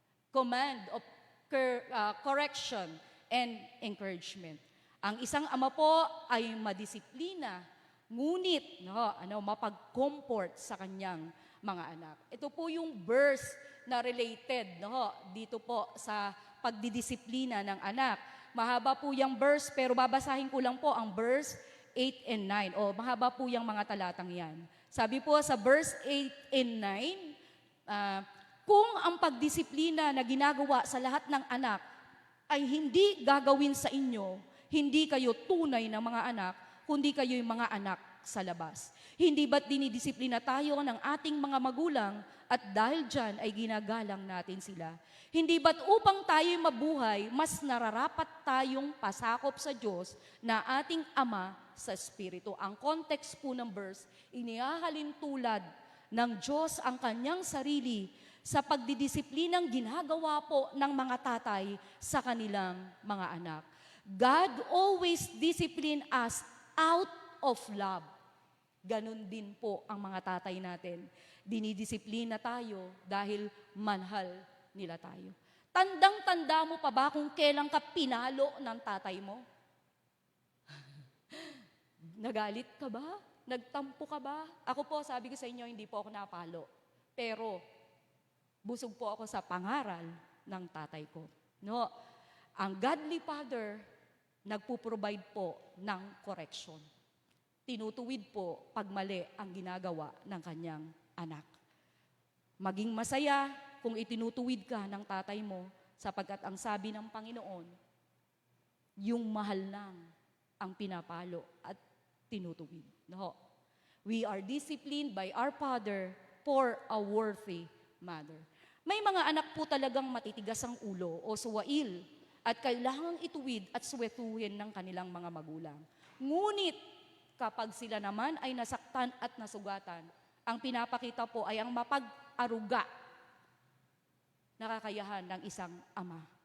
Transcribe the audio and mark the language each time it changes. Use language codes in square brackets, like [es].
[en] Command of correction and encouragement. [tl] Ang isang ama po ay madisiplina, ngunit mapag-comfort sa kanyang mga anak. Ito po yung verse na related dito po sa pagdidisiplina ng anak. Mahaba po yung verse, pero babasahin ko lang po ang verse 8 and 9. O mahaba po yung mga talatang yan. Sabi po sa verse 8 and 9, kung ang pagdisiplina na ginagawa sa lahat ng anak ay hindi gagawin sa inyo, hindi kayo tunay na mga anak, kundi kayo'y mga anak sa labas. Hindi ba't dinidisiplina tayo ng ating mga magulang at dahil dyan ay ginagalang natin sila? Hindi ba't upang tayo'y mabuhay, mas nararapat tayong pasakop sa Diyos na ating Ama sa Espiritu? Ang context po ng verse, inihahalin tulad ng Diyos ang kanyang sarili sa pagdidisiplinang ginagawa po ng mga tatay sa kanilang mga anak. [en] God always discipline us out of love. [tl] Ganon din po ang mga tatay natin. Dinidisiplina tayo dahil manhal nila tayo. Tandang-tanda mo pa ba kung kailan ka pinalo ng tatay mo? Nagalit ka ba? Nagtampo ka ba? Ako po, sabi ko sa inyo, hindi po ako napalo. Pero, busog po ako sa pangaral ng tatay ko. No, ang godly father, nagpo-provide po ng correction. Tinutuwid po pag mali ang ginagawa ng kanyang anak. Maging masaya kung itinutuwid ka ng tatay mo sapagkat ang sabi ng Panginoon, yung mahal lang ang pinapalo at tinutuwid. No. [en] We are disciplined by our Father for a worthy mother. [tl] May mga anak po talagang matitigas ang ulo o suwail at kailangang ituwid at suwetuhin ng kanilang mga magulang. Ngunit kapag sila naman ay nasaktan at nasugatan, ang pinapakita po ay ang mapag-aruga na kakayahan ng isang ama.